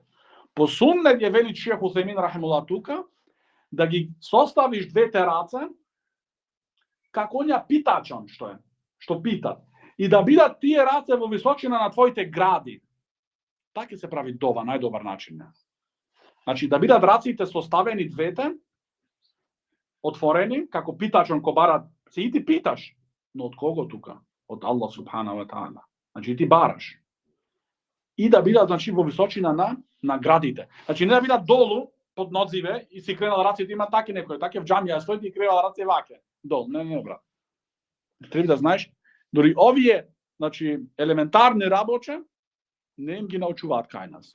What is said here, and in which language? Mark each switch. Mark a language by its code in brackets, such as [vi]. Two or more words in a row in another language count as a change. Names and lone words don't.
[mk] По суннет е вели Шех Усаймин рахимуллах тука да ги составиш двете раце како оња питачон што питат и да бидат тие раце во височина на твоите гради. Така се прави дова, најдобар начин. Значи да бидат раците составени двете отворени како питачон ко барат, се и ти питаш, но од кого тука? Од [ar] الله سبحانه وتعالى. [mk] Значи ти бараш. И да бидат, значи, во височина на градите. Значи не да бидат долу под нозиве и си кренал раците, има таки некој, таки в џамија стои и кренал раце ваке. Дол, не брат. Треба да знаеш, дори овие, значи, елементарни работи не им ги научуваат кај нас.